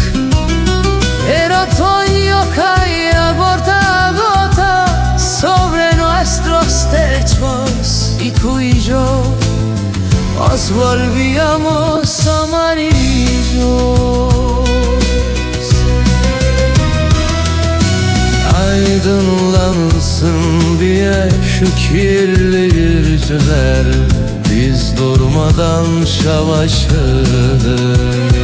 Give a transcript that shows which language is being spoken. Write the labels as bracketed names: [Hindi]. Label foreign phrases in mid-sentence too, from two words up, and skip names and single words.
[Spanish] El otoño caía gota a gota sobre nuestros techos, y tú y yo nos volvíamos amarillos. [Turkish] Aydınlansın diye şu kirli yüzler, biz durmadan savaşırdık.